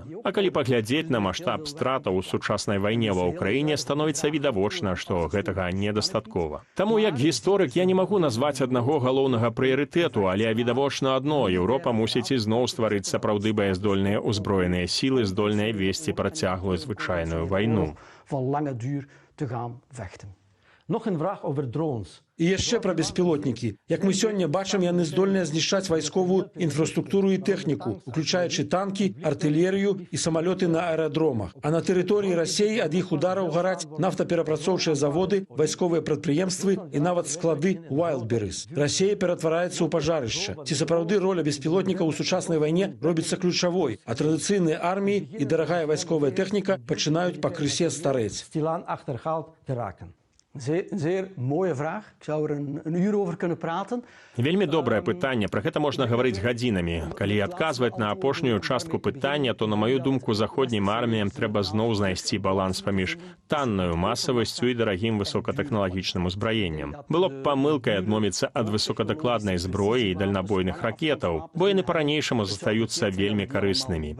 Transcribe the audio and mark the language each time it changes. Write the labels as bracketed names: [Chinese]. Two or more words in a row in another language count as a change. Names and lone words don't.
[Belarusian] А калі паглядзець на маштаб стратаў у сучаснай вайне ва ўкраіне, становіцца відавочна, што гэтага недастаткова. Таму як гісторык я не магу назваць аднаго галоўнага прыярытэту, але відавочна адно: Еўропа мусіць ізноў стварыць сапраўды баяздольныя ўзброеныя сілы, здольныя весці працяглую звычайную вайну. [Dutch] Nog een vraag over drones. [Belarusian] І яшчэ пра беспілотнікі. Як мы сёння бачым, яны здольныя знішчаць вайсковую інфраструктуру і тэхніку, уключаючы танкі, артылерыю і самалёты на аэрадромах. А на тэрыторыі Расіі ад іх удараў гараць нафтаперапрацоўчыя заводы, вайсковыя прадпрыемствы і нават склады Wildberries. Расія ператвараецца ў пажарышча. Ці сапраўды роля беспілотнікаў у сучаснай вайне робіцца ключавой, а традыцыйныя арміі і дарагая вайсковая тэхніка пачынаюць пакрысе старэць. [Dutch] Stilaan achterhaald te raken. Zeer mooie vraag. Ik zou er een uur over kunnen praten. [Belarusian] Вельмі добрае пытанне, пра гэта можна гаварыць гадзінамі. Калі адказваць на апошнюю частку пытання, то, на маю думку, заходнім арміям трэба зноў знайсці баланс паміж таннаю масавасцю і дарагім высокатэхналагічным узбраеннем. Было б памылкай адмовіцца ад высокадакладнай зброі і дальнабойных ракетаў, бо яны па-ранейшаму застаюцца вельмі карыснымі.